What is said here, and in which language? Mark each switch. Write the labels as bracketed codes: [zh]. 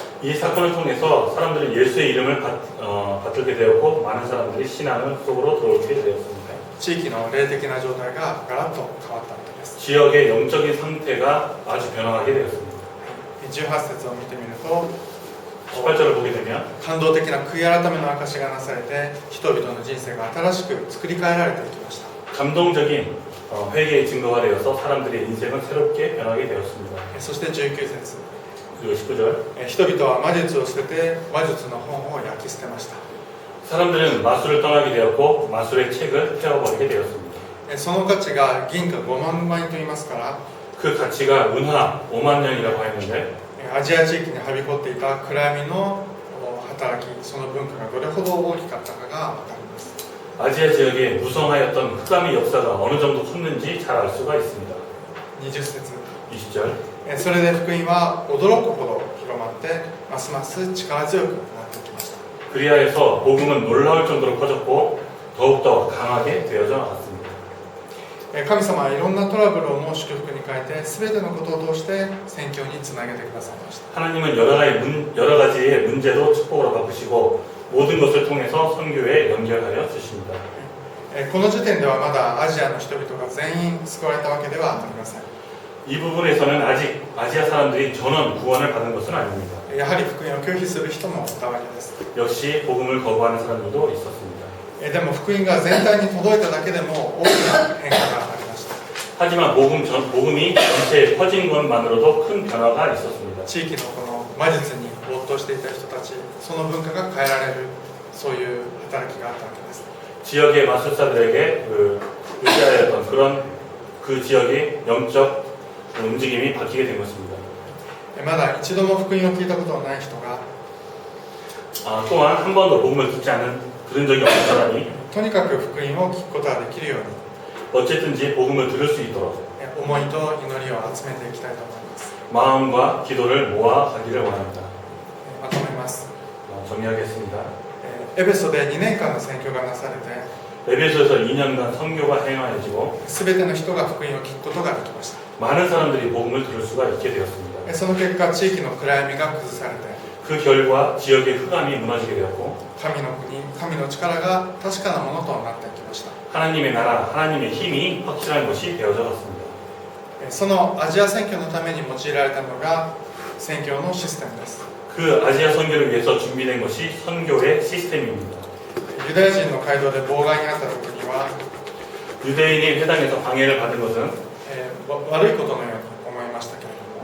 [ko] 이 사건을 통해서 사람들은 예수의 이름을 받들게 되었고 많은 사람들이 신앙 속으로 들어오게 되었습니다. [ja] 地域の霊的な状態がガラッと変わったわけです。 [ko] 지역의 영적인 상태가 아주 변화하게 되었습니다. [ja] 18節を見てみると [ko] 18절을 보게 되면 [ja] 感動的な悔い改めの証がなされて人々の人生が新しく作り変えられていきました。 [ko] 감동적인 회개의 증거가 되어서 사람들의 인생은 새롭게 변하게 되었습니다. [ja] そして19節 [ko] 그리고 19절 [ja] 人々は魔術を捨てて魔術の本を焼き捨てました。 [ko] 사람들은 마술을 떠나게 되었고 마술의 책을 태워버리게 되었습니다. [ja] その価値が銀貨5万枚と言いますから [ko] 그 가치가 은화 5만 년이라고 했는데 [ja] アジア地域にはびこっていた暗闇の働きその文化がどれほど大きかったかが分かります。 [ko] 아시아 지역에 무성하였던 흑암의 역사가 어느 정도 컸는지 잘 알 수가 있습니다. [ja] 20節 [ko] 20절 [ja] それで福音は驚くほど広まってますます力強くなっていきました。 [ko] 그리하여서 복음은 놀라울 정도로 커졌고 더욱더 강하게 되어져 나갔습니다. [ja] 神様はいろんなトラブルをも祝福に変えて全てのことを通して宣教につなげてくださいました。 [ko] 하나님은 여러 가지의 문제도 축복으로 바꾸시고 모든 것을 통해서 선교에 연결하여 주십니다. [ja] この時点ではまだアジアの人々が全員救われたわけではありません。 [ko] 이 부분에서는 아직 아시아 사람들이 전원 구원을 받은 것은 아닙니다. [ja] やはり福音を拒否する人もいたわけです。 [ko] 역시 복음을 거부하는 사람들도 있었습니다. [ja] でも福音が全体に届いただけでも大きな変化がありました。 [ko] 하지만 복음이 전체에 퍼진 것만으로도 큰 변화가 있었습니다. [ja] 地域のこの魔術に没頭していた人たち、その文化が変えられる、そういう働きがあったわけです。 [ko] 지역의 마술사들에게 의지하였던 그런 그 지역의 영적 움직임이 바뀌게 된 것입니다. [ja] まだ一度も福音を聞いたことのない人が [ko] 또한 한 번도 복음을 들은 적이 없는 사람이 [ja] とにかく福音を聞くことができるように [ko] 어쨌든지 복음을 들을 수 있도록 [ja] 思いと祈りを集めていきたいと思います。 [ko] 마음과 기도를 모아 가기를 원합니다. [ja] まとめます。 [ko] 정리하겠습니다. [ja] エペソで2年間の宣教がなされて [ko] 에베소에서 2년간 선교가 행하여지고 [ja] 全ての人が福音を聞くことができました。 [ko] 많은 사람들이 복음을 들을 수가 있게 되었습니다. [ja] その結果地域の暗闇が崩されて [ko] 그 결과 지역의 흑암이 무너지게 되었고 [ja] 神の国、神の力が確かなものとなってきました。 [ko] 하나님의 나라, 하나님의 힘이 확실한 것이 되어져 갔습니다. [ja] そのアジア宣教のために用いられたのが宣教のシステムです。 [ko] 그 아시아 선교를 위해서 준비된 것이 선교의 시스템입니다. [ja] ユダヤ人の街道で妨害にあった時には、 [ko] 유대인이 회당에서 방해를 받은 것은 [ja] 悪いことのように思いましたけれども、